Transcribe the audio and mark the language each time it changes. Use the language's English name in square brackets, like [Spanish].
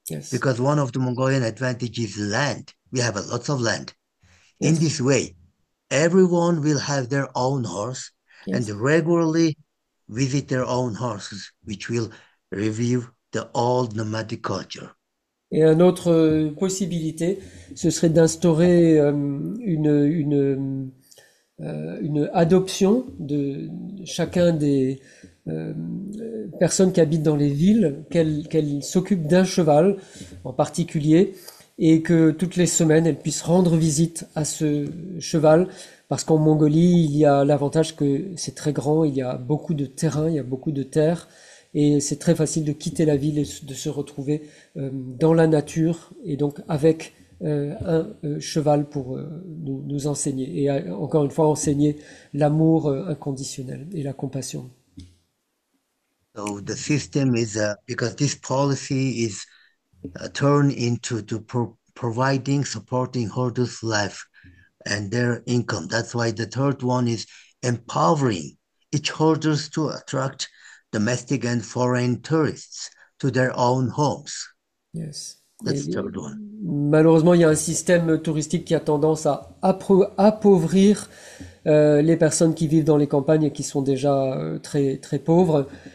[English] Because one of the Mongolian advantages is land. We have lots of land. In this way, everyone will have their own horse and regularly visit their own horses, which will review the old nomadic culture. [French] Et une autre possibilité, ce serait d'instaurer une adoption de chacun des personnes qui habitent dans les villes, qu'elles s'occupent d'un cheval en particulier, et que toutes les semaines elles puissent rendre visite à ce cheval, parce qu'en Mongolie il y a l'avantage que c'est très grand, il y a beaucoup de terrain, il y a beaucoup de terre, et c'est très facile de quitter la ville et de se retrouver dans la nature, et donc avec un cheval pour nous enseigner, et encore une fois enseigner l'amour inconditionnel et la compassion. [English] So the system is, because this policy is turned into providing, supporting herders' life and their income. That's why the third one is empowering each herders to attract domestic and foreign tourists to their own homes. Yes. That's the third one. [French] Malheureusement, il y a un système touristique qui a tendance à appauvrir les personnes qui vivent dans les campagnes et qui sont déjà très, très pauvres.